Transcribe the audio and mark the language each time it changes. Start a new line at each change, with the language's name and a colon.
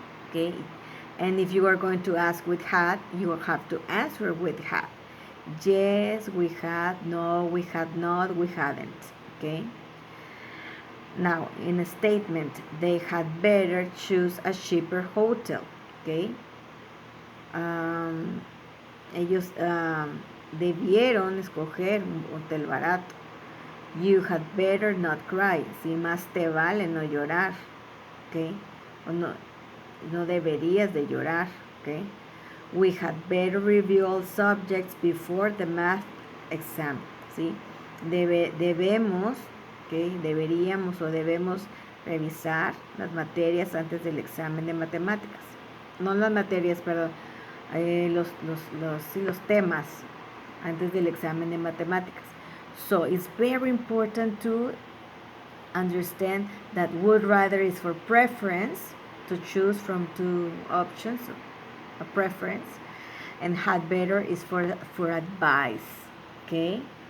English: Okay, and if you are going to ask with had, you will have to answer with had. Yes, we had. No, we had not. We hadn't. Okay. Now, in a statement, they had better choose a cheaper hotel. Okay.
Spanish: Um, ellos debieron escoger un hotel barato.
English: You had better not cry.
Spanish: Si más te vale no llorar.
English: Okay.
Spanish: O no deberías de llorar. Okay.
English: We had better review all subjects before the math exam.
Spanish: ¿Sí? Debemos, okay, deberíamos o debemos revisar las materias antes del examen de matemáticas. No las materias, perdón, los temas antes del examen de matemáticas.
English: So it's very important to understand that would rather is for preference, to choose from two options, a preference, and had better is for advice. Okay.